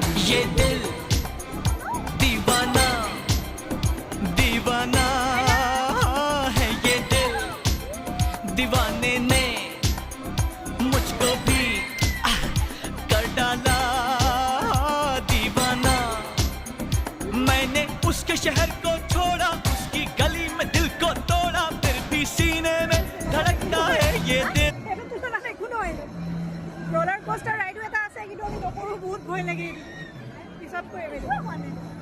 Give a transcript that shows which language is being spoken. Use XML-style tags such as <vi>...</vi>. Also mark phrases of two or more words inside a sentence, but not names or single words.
<hi>ये दिल दीवाना दीवाना है ये दिल दीवाने ने मुझको भी कर डाला दीवाना मैंने उसके शहर को छोड़ा उसकी गली में दिल को तोड़ा फिर भी सीने में धड़कता है ये दिल</hi> <en>roller coaster ride</en> <as>এটা আছে কিন্তু আমি নকৰো বহুত ভয় লাগে পিছত কৈ</as>